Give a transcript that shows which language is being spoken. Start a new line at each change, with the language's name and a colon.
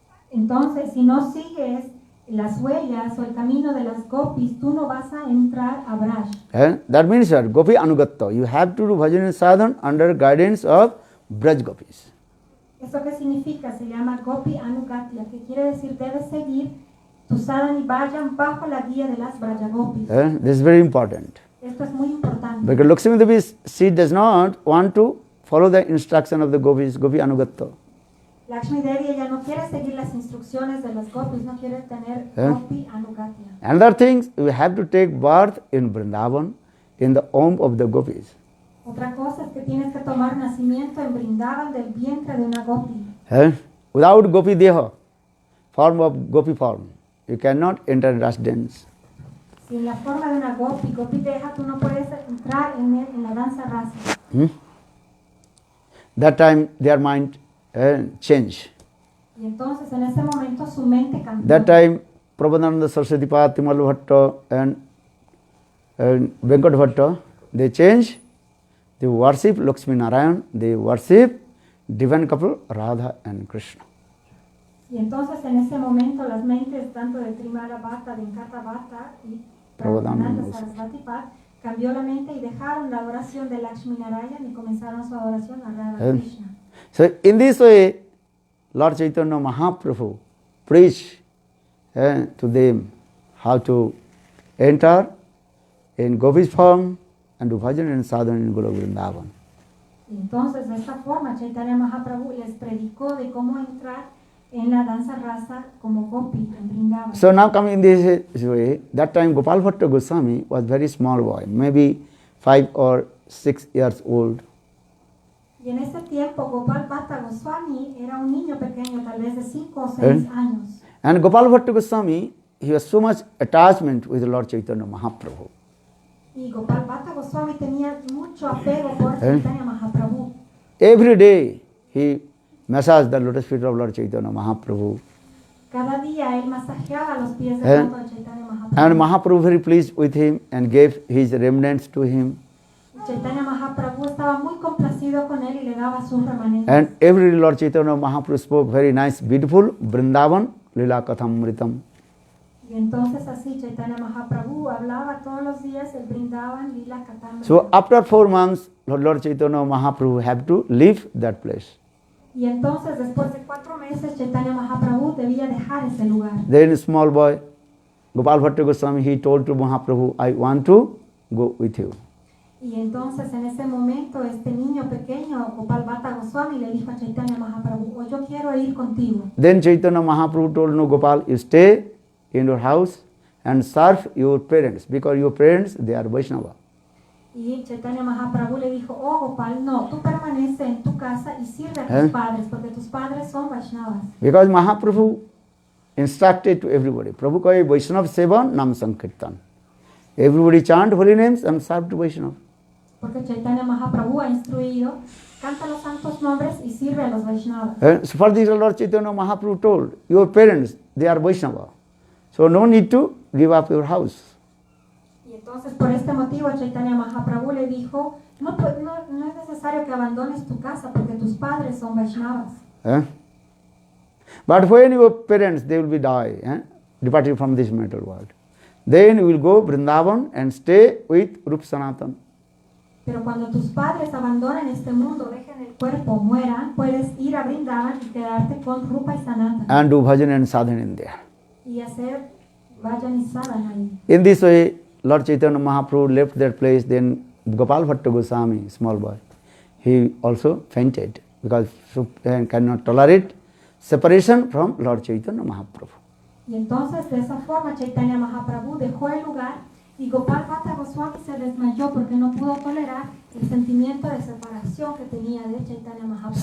Spanish: Entonces, si no sigues las huellas o el camino de las Gopis, tú no vas a entrar a Braj.
English: That means that Gopi anugatta. You have to do bhajan and sadhan under guidance of Braj Gopis.
Spanish: ¿Eso qué significa? Se llama Gopi Anugatya, que quiere decir debes seguir tu sadhan y bhajan bajo la guía de las Braja Gopis.
English: This is very important.
Spanish: Esto es muy importante.
English: Because Lakshmi Devi, she does not want to follow the instruction of the Gopis, Gopi anugatta.
Spanish: Lakshmi Devi, ella no quiere seguir las instrucciones de las Gopis, no quiere tener Gopi Anugatya.
English: Another thing, we have to take birth in Vrindavan, in the womb of the Gopis.
Spanish: Otra cosa es que tienes que tomar nacimiento en Vrindavan del vientre de una Gopi.
English: Without Gopi Deha, form of Gopi form, you cannot enter residence.
Spanish: Sin la forma de una Gopi, Gopi Deha, tú no puedes entrar en la danza rasa.
English: That time their mind change.
Spanish: Y entonces en ese momento su mente cambió.
English: That time Prabhupada Saraswati Pad, Timal Bhatta and Venkat Bhatta, they change. They worship Lakshmi Narayan, they worship divine couple Radha and Krishna.
Spanish: Y entonces en ese momento las mentes tanto de Trimala Bhatta, Venkata Bhatta y Prabhupada Saraswati Pad cambió la mente y dejaron la adoración de Lakshmi Narayan y comenzaron su adoración a Radha y Krishna.
English: So in this way, Lord Chaitanya Mahaprabhu preached to them how to enter in Gopi's form and do bhajan and sadhana in Guru Vrindavan.
Spanish: Entonces, de esta forma, Chaitanya Mahaprabhu les predicó de cómo entrar en la danza rasa como Gopi en Vrindavan.
English: So now coming in this way, that time Gopal Bhatta Goswami was very small boy, maybe 5 or 6 years old.
Spanish: Y en ese tiempo, Gopal Bhatta Goswami era un niño pequeño, tal vez de 5 o 6 años.
English: And Gopal Bhatta Goswami, he was so much attachment with Lord Chaitanya Mahaprabhu.
Spanish: Y Gopal Bhatta Goswami tenía mucho apego por Chaitanya Mahaprabhu.
English: Every day he massaged the lotus feet of Lord Chaitanya Mahaprabhu.
Spanish: Cada día él masajeaba los pies de Santo Chaitanya Mahaprabhu.
English: And Mahaprabhu very pleased with him and gave his remnants to him.
Spanish: Chaitanya Mahaprabhu estaba muy complacido con él y le daba sus remanentes.
English: And every day Lord Chaitanya Mahaprabhu spoke very nice, beautiful Vrindavan Lila Kathamritam.
Spanish: Y entonces así Chaitanya Mahaprabhu hablaba todos los días el Vrindavan Lila Katamrita.
English: So after 4 months, Lord Chaitanya Mahaprabhu had to leave that place.
Spanish: Y entonces después de 4 meses Chaitanya Mahaprabhu debía dejar ese lugar.
English: Then small boy, Gopal Bhatta Goswami, he told to Mahaprabhu, I want to go with you.
Spanish: Y entonces en ese momento este niño pequeño, Gopal Bhatta Goswami, le dijo a Chaitanya Mahaprabhu, oh, yo quiero ir contigo.
English: Then Chaitanya Mahaprabhu told, no Gopal, you stay in your house and serve your parents, because your parents, they are Vaishnava.
Spanish: Y Chaitanya Mahaprabhu le dijo, oh Gopal, no, tú permanece en tu casa y sirve a tus padres, porque tus padres son Vaishnavas.
English: Because Mahaprabhu instructed to everybody,
Bangla: Prabhu kahe Vaishnav Seva Nam Sankirtan.
English: Everybody chant holy names and serve to Vaishnava.
Spanish: Porque Chaitanya Mahaprabhu ha instruido, canta los santos nombres y sirve a los Vaishnavas.
English: So for this Lord Chaitanya Mahaprabhu told, your parents, they are Vaishnava. So no need to give up your house.
Spanish: Y entonces por este motivo Chaitanya Mahaprabhu le dijo, no es necesario que abandones tu casa porque tus padres son Vaishnavas.
English: But when your parents, they will be departing from this material world, then you will go Vrindavan and stay with Rup Sanatan.
Spanish: Pero cuando tus padres abandonen este mundo, dejen el cuerpo, mueran, puedes ir a Vrindavan y quedarte con Rupa y Sanatan.
English: And do bhajan and sadhana in there.
Spanish: Y hacer vayan y sadhana ahí.
English: In this way, Lord Chaitanya Mahaprabhu left that place. Then Gopal Bhatta Goswami, small boy, he also fainted because he cannot tolerate separation from Lord Chaitanya Mahaprabhu.
Spanish: Y entonces de esa forma Chaitanya Mahaprabhu dejó el lugar y Gopal Bhatta Goswami se desmayó porque no pudo tolerar el sentimiento de separación que tenía de Chaitanya Mahaprabhu.